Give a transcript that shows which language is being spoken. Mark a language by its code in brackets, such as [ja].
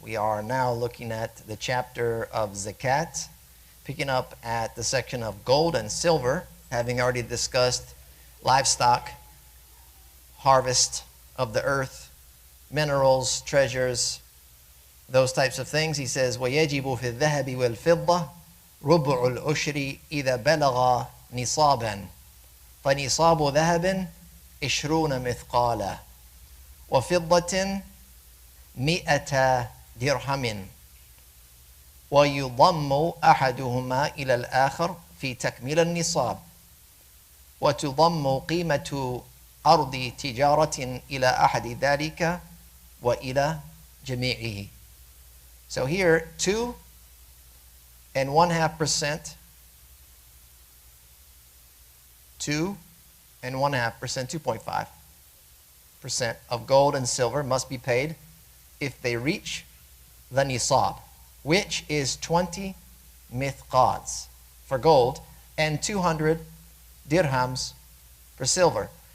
[en] We are now looking at the chapter of Zakāt, picking up at the section of gold and silver, having already discussed livestock, harvest of the earth, minerals, treasures, those types of things. He says, [ar] وَيَجِبُ فِي الذَّهَبِ وَالْفِضَّةِ رُبُعُ الْعُشْرِ إِذَا بَلَغَ نِصَابًا فَنِصَابُ ذَهَبٍ 20 مثقالا وفضة 100 درهم ويضم أحدهما إلى الآخر في تكميل النصاب وتضم قيمة أرض تجارة إلى أحد ذلك وإلى جميعه. [en] So here 2.5%, 2.5% of gold and silver must be paid if they reach the niṣāb, which is 20 mithqāls for gold and 200 dirhams for silver.